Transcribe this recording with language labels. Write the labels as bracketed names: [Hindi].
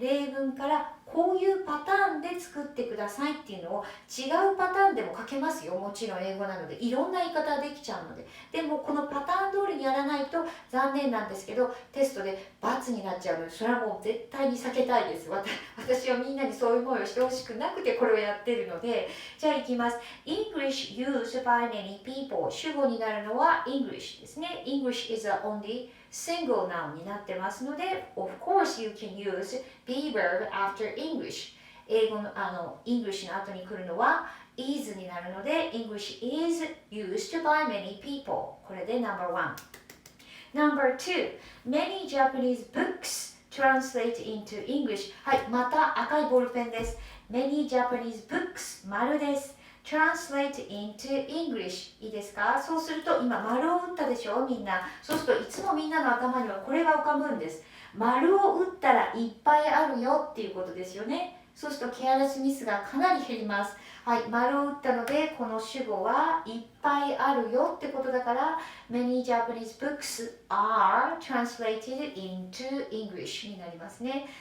[Japanese] 例文からこういうパターンで作ってくださいっていうのを違うパターンでも書けますよ。もちろん英語なのでいろんな言い方ができちゃうので。でもこのパターン通りにやらないと残念なんですけど、テストで×になっちゃうので、それはもう絶対に避けたいです。私はみんなにそういう思いをしてほしくなくてこれをやってるので。じゃあいきます。 [English] English used by many people [Japanese] 主語になるのは English ですね。 [English] English is a only single noun [Japanese] になってますので、 [English] Of course you can use be verb after English。 [Japanese] 英語のEnglish の後に来るのは is になるので [English] English is used by many people。 [Japanese] これで [English] No.1。No.2 Many Japanese books translate into English。 [Japanese] はい、また赤いボールペンです。 [English] Many Japanese books [Japanese] 丸です。 [English] Translate into English [Japanese] いいですか？そうすると今丸を打ったでしょみんな。そうするといつもみんなの頭にはこれが浮かぶんです。丸を打ったらいっぱいあるよっていうことですよね。そうするとケアレスミスがかなり減ります。はい、丸を打ったのでこの主語はいっぱいあるよってことだから [English] Many Japanese books are translated into English [Japanese] になりますね。